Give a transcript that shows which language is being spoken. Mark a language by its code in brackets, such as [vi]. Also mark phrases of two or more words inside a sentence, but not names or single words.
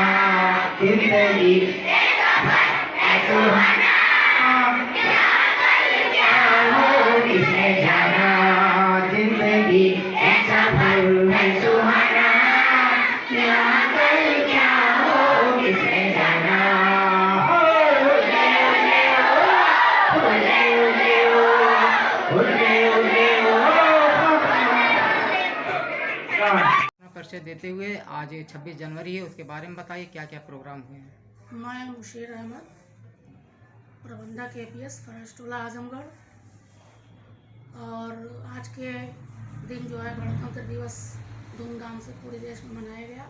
[hi] जिंदगी ऐसा सुहाना, किसने जाना। जिंदगी ऐसा फल है सुहाना, यहाँ कल क्या हो किसने जाना। उले उले हो, उले उले हो, उले परिचय देते हुए आज 26 जनवरी है, उसके बारे में बताइए क्या क्या प्रोग्राम हुए हैं। मैं मुशीर अहमद, प्रबंधक APS फराज टोला आजमगढ़। और आज के दिन जो है गणतंत्र दिवस धूमधाम से पूरे देश में मनाया गया।